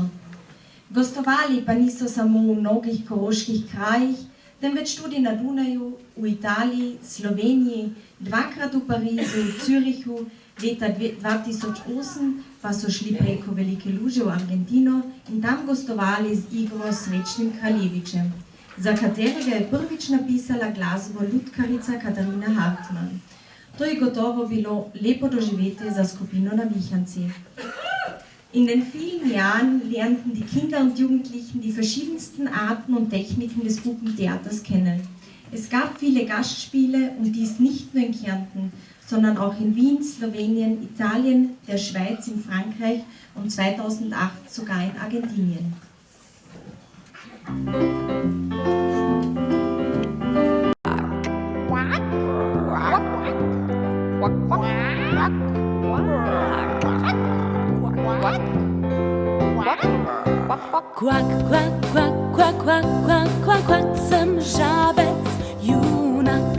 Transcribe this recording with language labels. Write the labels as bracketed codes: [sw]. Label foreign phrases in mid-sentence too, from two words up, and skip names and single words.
[sl] Gostovali pa niso samo v mnogih koroških krajih, temveč tudi na Dunaju, v Italiji, Sloveniji, 2-krat v Parizu, v Zürichu, leta 2008 pa so šli preko Velike Luže v Argentino in tam gostovali z igro Srečnim Kraljevičem, za katerega je prvič napisala glasbo lutkarica Katarina Hartmann. To je gotovo bilo lepo doživetje za skupino na Wicherndsee. [de] In den vielen Jahren lernten die Kinder und Jugendlichen die verschiedensten Arten und Techniken des Puppentheaters kennen. Es gab viele Gastspiele und dies nicht nur in Kärnten, sondern auch in Wien, Slowenien, Italien, der Schweiz, in Frankreich und 2008 sogar in Argentinien. [sl] Kvak, kvak, kvak, kvak, kvak, kvak, kvak, kvak, sem žabec, junak.